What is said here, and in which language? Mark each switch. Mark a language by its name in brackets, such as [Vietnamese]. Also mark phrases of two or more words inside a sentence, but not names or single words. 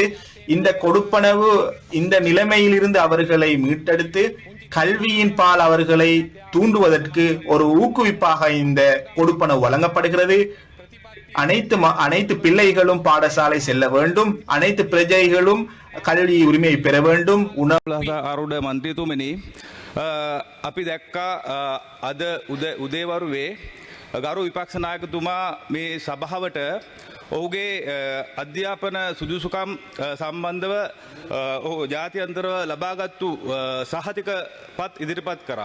[Tamil] இந்த கொடுப்பனவு இந்த நிலைமையிலிருந்து அவர்களை மீட்டெடுத்து கல்வியின் பால் அவர்களை தூண்டுவதற்கு ஒரு ஊக்குவிப்பாக இந்த கொடுப்பனவு வழங்கப்படுகிறது. அனைத்து பிள்ளைகளும் பாடசாலை செல்ல வேண்டும். அனைத்து பிரஜைகளும் கல்வி உரிமையை பெற வேண்டும். [Sinhala] ආරෝඩ මන්ත්‍රීතුමනි අපි දැක්කා අද උදේවරුවේ ගරු විපක්ෂ නායකතුමා මේ සභාවට ඔහුගේ අධ්‍යාපන සුදුසුකම් සම්බන්ධව ජාත්‍යන්තරව ලබාගත්තු සහතික පත් ඉදිරිපත් කරා.